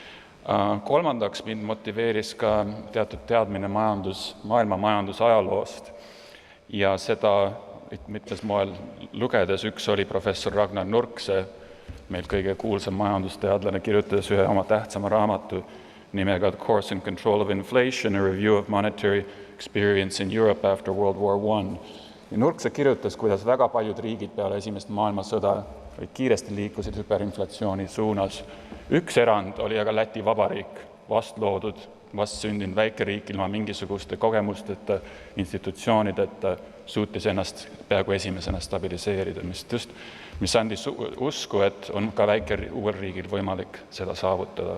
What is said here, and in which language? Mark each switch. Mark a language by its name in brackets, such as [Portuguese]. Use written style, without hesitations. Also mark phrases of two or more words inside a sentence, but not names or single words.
[Estonian] Kolmandaks mind motiveeris ka teatud teadmine maailma majandusajaloost ja seda mitmes moel lugedes. Üks oli professor Ragnar Nurkse, meil kõige kuulsam majandusteadlane, kirjutades ühe oma tähtsama raamatu nimega The Course and Control of Inflation, a Review of Monetary Experience in Europe after World War I. Ja Nurkse kirjutas, kuidas väga paljud riigid peale esimest maailmasõda kiiresti liikusid hüperinflatsiooni suunas. Üks erand oli aga Läti Vabariik, vastloodud, vastsündinud väikeriik ilma mingisuguste kogemusteta, institutsioonideta, suutis ennast peaaegu esimesena stabiliseerida, mis andis usku, et on ka uuel riigil võimalik seda saavutada.